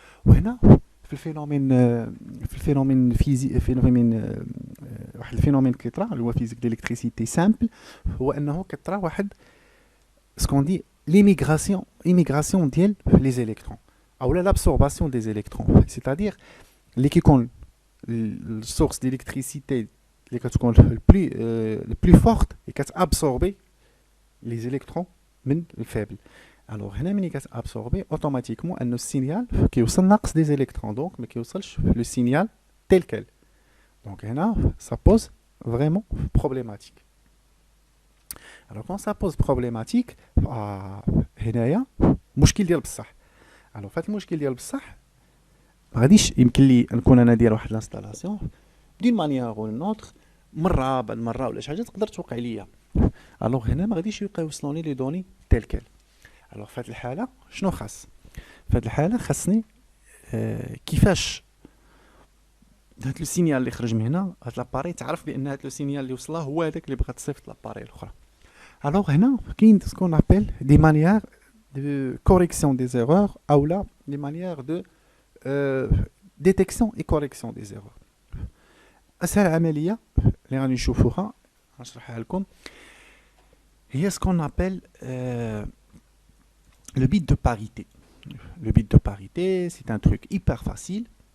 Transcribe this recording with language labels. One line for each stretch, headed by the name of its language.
Arabic: وهنا في الفينومين واحد الفينومين كيطرا اللي هو فيزيك ديليكتريسيتي سامبل هو انه كيطرا واحد سكون دي l'immigration ديال
French: les électrons ou l'absorption des électrons, c'est-à-dire
Arabic: اللي كيكون السورس d'électricité اللي كتكون
French: le plus forte et
Arabic: كتابسوربي les électrons من الفابل. alors هنا ملي كتابسوربي اوتوماتيكمون ان السينيال كيوصل ناقص دي زيليكترون دونك ما كيوصلش لو سينيال تيل كال. دونك هنا
French: ça pose vraiment problématique. Alors quand ça pose problématique
Arabic: هنايا مشكل ديال بصح. alors فهاد المشكل ديال بصح ما غاديش يمكن لي نكون انا ندير واحد لانستالاسيون دون مانيير او نوتر مره بعد مره ولا شي حاجه تقدر توقع ليا. alors هنا ما غاديش يبقى يوصلوني لي دوني تيل كال. alors فهاد الحاله شنو خاص؟ فهاد الحاله خاصني كيفاش هاد لو سينيال اللي خرج من هنا هاد لاباري تعرف بان هاد لو سينيال اللي وصله هو هذاك اللي بغا تصيفط لاباري الاخرى.
French: alors
Arabic: هنا كاين
French: ce qu'on appelle des manières de correction des erreurs ou là des manières de détection et correction des erreurs.
Arabic: اسهل عمليه اللي غادي نشوفوها نشرحها لكم هي
French: ce qu'on appelle le bit de parité. le bit de parité c'est un truc hyper facile.